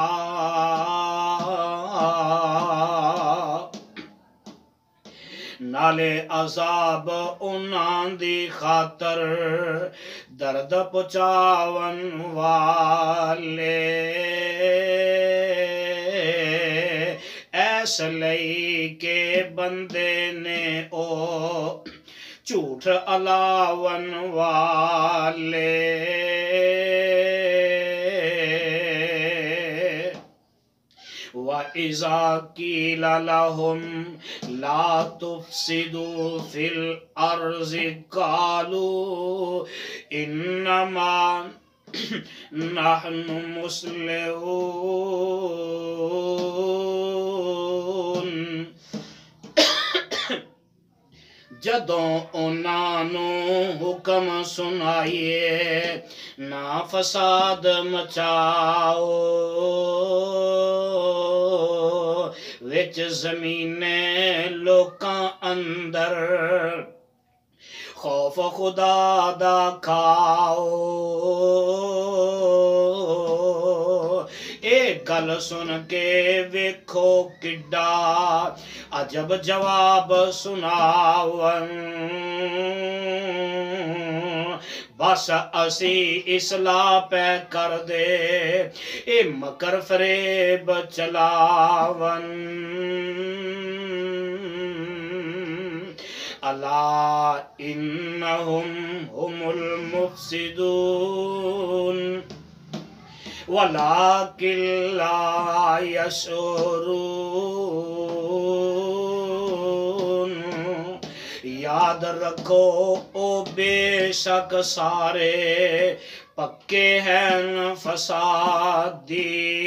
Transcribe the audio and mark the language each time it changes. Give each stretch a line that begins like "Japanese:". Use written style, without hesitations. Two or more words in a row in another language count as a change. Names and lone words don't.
Punjabi: نالے عذاب انہاں دی خاطر درد پہنچاون والے، ایس لئی کہ بندے نے او جھوٹ الاون والے،
Arabic: وَإِذَا قِيلَ لَهُمْ لَا تُفْسِدُوا فِي الْأَرْضِ قَالُوا إِنَّمَا نَحْنُ مُصْلِحُونَ۔
Punjabi: جدوں انہاں نو حکم سنائیے نہ فساد مچاؤ وچ زمینے لوکاں اندر، خوف خدا دا کھاؤ، اے گل سن کے ویکھو کڈا عجب جواب سناون، بس اسی اصلاح پہ کر دے اے مکر فریب چلاون
Arabic: الا انہم ہم المفسدون ولکن لا یشعرون
Punjabi: یاد رکھو او بے شک سارے پکے ہیں فسادی